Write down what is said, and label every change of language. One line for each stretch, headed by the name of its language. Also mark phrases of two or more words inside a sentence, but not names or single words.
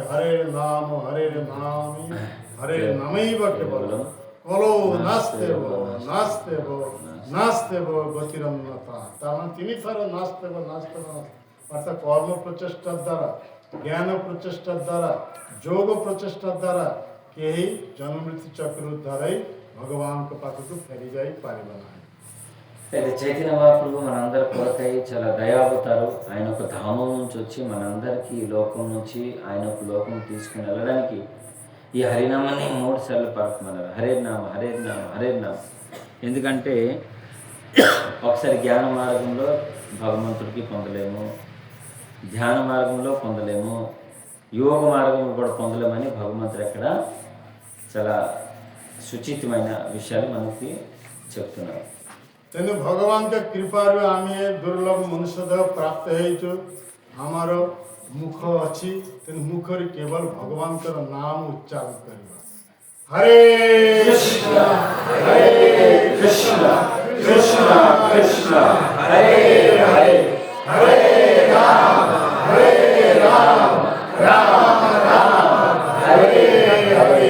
Sanskrit: ହରେ ନାମ ହରେ ନାମୈବ କେବଳମ୍ କଲୋ ନାସ୍ତେବ ନାସ୍ତେବ ନାସ୍ତେବ ଗତିରନ୍ନତା।
Odia: ତାମାନେ 3 ଥର ନାସ୍ତେବ ଅର୍ଥାৎ କର୍ମ ପ୍ରଚେଷ୍ଟା ଦ୍ୱାରା, ଜ୍ଞାନ ପ୍ରଚେଷ୍ଟା ଦ୍ୱାରା, ଯୋଗ ପ୍ରଚେଷ୍ଟା ଦ୍ୱାରା କେହି ଜନ୍ମମୃତ୍ୟୁ ଚକ୍ରରୁ ଧରାଇ ଭଗବାନଙ୍କ ପାଖକୁ ଫେରି ଯାଇପାରିବ ନାହିଁ।
Telugu: అయితే చైతన్య మహాప్రభు మనందరి కొరకై చాలా దయావతారు. ఆయన ఒక ధామం నుంచి వచ్చి మనందరికీ ఈ లోకం నుంచి ఆయన ఒక లోకం తీసుకుని వెళ్ళడానికి ఈ హరినామాన్ని 3 సార్లు పలుకమన్నారు.
Sanskrit: హరే నామ హరే నామ హరే నామ.
Telugu: ఎందుకంటే ఒకసారి జ్ఞాన మార్గంలో భగవంతుడికి పొందలేము, ధ్యాన మార్గంలో పొందలేము, యోగ మార్గంలో కూడా పొందలేమని భగవంతుడు ఎక్కడ చాలా సుచితమైన విషయాలు మనకి చెప్తున్నారు.
Odia: ତେଣୁ ଭଗବାନଙ୍କ କୃପାରୁ ଆମେ ଦୁର୍ଲଭ ମନୁଷ୍ୟ ଦେହ ପ୍ରାପ୍ତ ହେଇଛୁ। ଆମର ମୁଖ ଅଛି, ତେଣୁ ମୁଖରେ କେବଳ ଭଗବାନଙ୍କର ନାମ ଉଚ୍ଚାରଣ କରିବା।
Sanskrit: ହରେ କୃଷ୍ଣ ହରେ କୃଷ୍ଣ କୃଷ୍ଣ କୃଷ୍ଣ ହରେ ହରେ ହରେ ରାମ ରାମ ରାମ ହରେ ହରେ।